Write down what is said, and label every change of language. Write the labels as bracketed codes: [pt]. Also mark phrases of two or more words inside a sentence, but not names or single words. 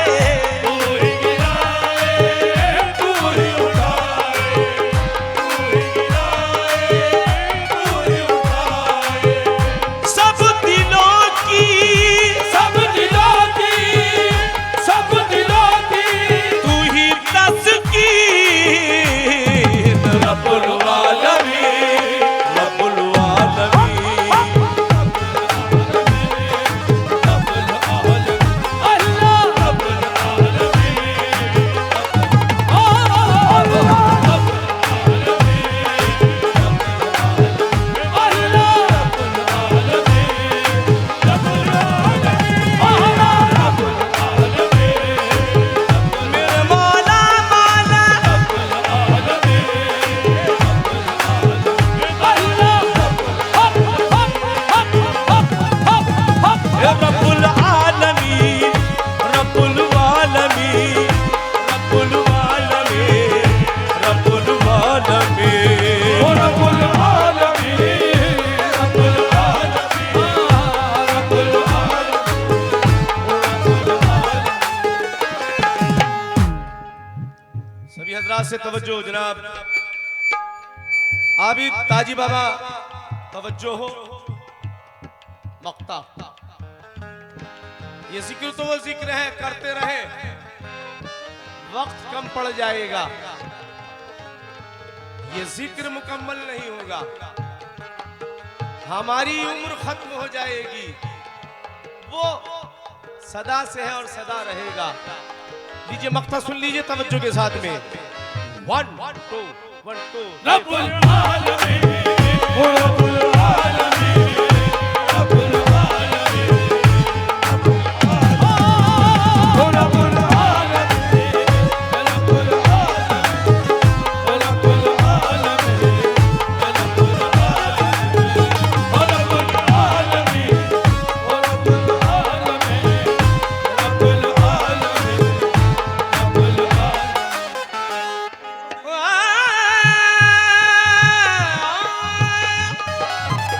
[hi] तू ही गिराए, तू ही उठाए, तू ही गिराए, तू ही उठाए, सब दिलों की, सब दिलों की, सब दिलों की, तू ही तस्कीन। [ar] ربّ العالمين، ربّ العالمين, الله ربّ العالمين, [hi] मेरे मौला मौला, [ar] يا ربّ العالمين، ربّ العالمين، ربّ العالمين، ربّ العالمين. او ربّ العالمين، ربّ العالمين، ربّ आलमीन, रब्बुल [hi] सभी हजरात से तवज्जो जनाब। आबिद ताजी बाबा तवज्जो हो। मक्ता, ये जिक्र तो वो जिक्र है, करते रहे, वक्त कम पड़ जाएगा, ये जिक्र मुकम्मल नहीं होगा, हमारी उम्र खत्म हो जाएगी। वो सदा से है और सदा रहेगा। लीजिए मक्ता सुन लीजिए तवज्जो के साथ में। 1 2 1 2 [ar] ربّ العالمين، او ربّ العالمين، ربّ العالمين, रब्बुल आलमीन, او ربّ العالمين، ربّ العالمين، ربّ العالمين، ربّ العالمين، او ربّ العالمين، او ربّ العالمين، ربّ العالمين، ربّ العالمين.